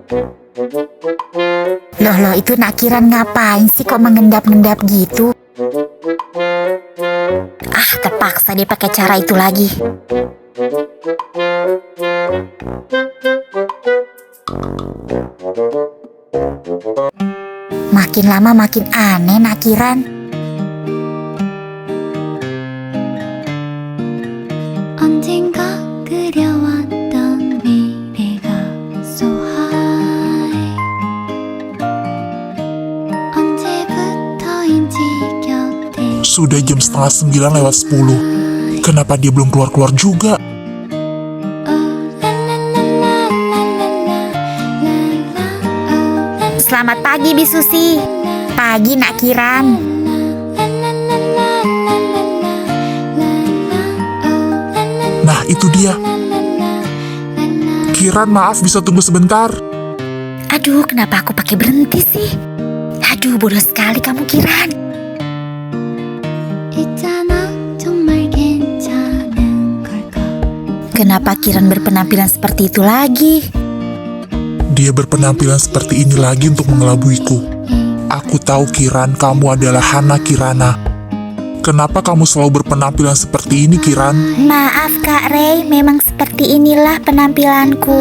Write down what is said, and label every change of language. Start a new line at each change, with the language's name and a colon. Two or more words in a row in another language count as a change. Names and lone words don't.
Indonesian: Loh, itu Nak Kiran ngapain sih kok mengendap-endap gitu? Ah, terpaksa dia pakai cara itu lagi. Makin lama makin aneh Nak Kiran.
Korean: 언젠가 그려왔던 미래가
English: so high
Korean: 언제부터인지 곁에
Indonesian: Sudah jam setengah 9 lewat 10. Kenapa dia belum keluar-keluar juga? Selamat pagi Bi Susi. Pagi Nak Kiran. Nah, itu dia. Kiran, maaf bisa tunggu sebentar. Aduh, kenapa aku pakai berhenti sih? Aduh, bodoh sekali kamu Kiran.
Korean: 있잖아 정말 괜찮은 걸까
Indonesian: Kenapa Kiran berpenampilan seperti itu lagi? Dia berpenampilan seperti ini lagi untuk mengelabuiku. Aku tahu, Kiran, kamu adalah Hana Kirana. Kenapa kamu selalu berpenampilan seperti ini, Kiran? Maaf Kak Ray, memang seperti inilah penampilanku.